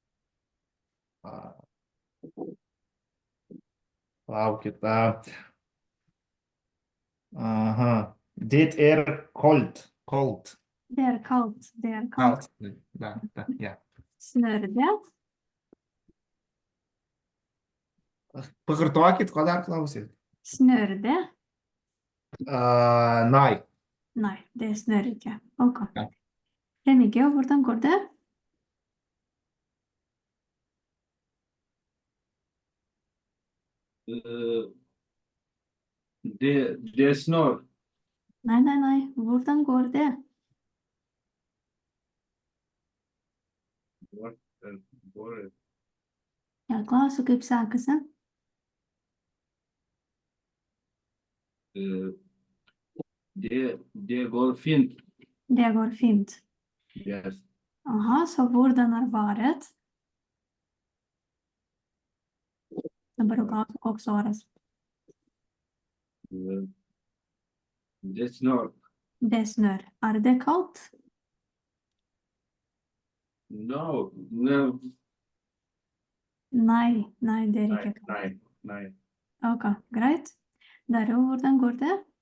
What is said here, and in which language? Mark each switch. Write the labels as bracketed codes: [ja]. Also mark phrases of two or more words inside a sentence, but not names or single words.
[lt] Laukit. [no] Aha. Det kaldt. Kaldt. Det er kaldt. Det er kaldt. Ja. Snør det? [lt] Pakartokit, ko dar klausit? [no] Snør det? Nei. Nei, det snør ikke. Ok. Ja. Remigio, hvordan går det? Det snør. Nei. Hvordan går det? [lt] Jāklausa, kaip sekasi. [no] Det går fint. Det går fint. [en] Yes. [no] Aha, så hvordan har vært? [lt] Dabar klausiu, koks oras. [no] Det snør. Det snør. Er det kaldt? [en] No. [no] Nei, det er ikke kaldt. Nei. Ok, greit. Dario, hvordan går det?